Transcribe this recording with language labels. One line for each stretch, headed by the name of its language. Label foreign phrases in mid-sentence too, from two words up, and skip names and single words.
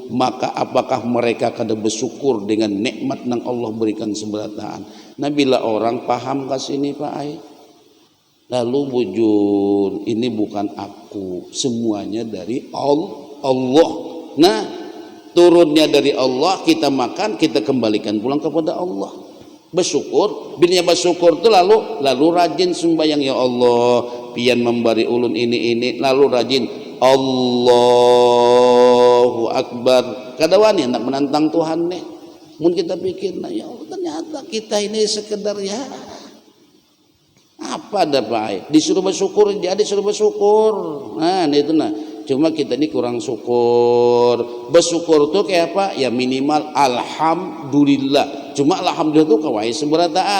Banjar: Maka apakah mereka kada bersyukur dengan nikmat yang Allah berikan seberataan. Nah bila orang paham ke sini Pak Ai, lalu bujur ini bukan aku, semuanya dari Allah. Nah turunnya dari Allah, kita makan, kita kembalikan pulang kepada Allah. Bersyukur, bila bersyukur itu lalu rajin sembahyang, ya Allah pian memberi ulun ini, lalu rajin
Arabic: الله أكبر.
Banjar: Kadawani hendak menantang Tuhan nih. Mun kita pikir, nah ya Allah, ternyata kita ini sekedar ya apa ada baik. Disuruh bersyukur, jadi disuruh bersyukur. Nah itu nah. Cuma kita ini kurang syukur. Bersyukur tuh kayak apa? Ya minimal alhamdulillah. Cuma alhamdulillah itu kawai seberataan.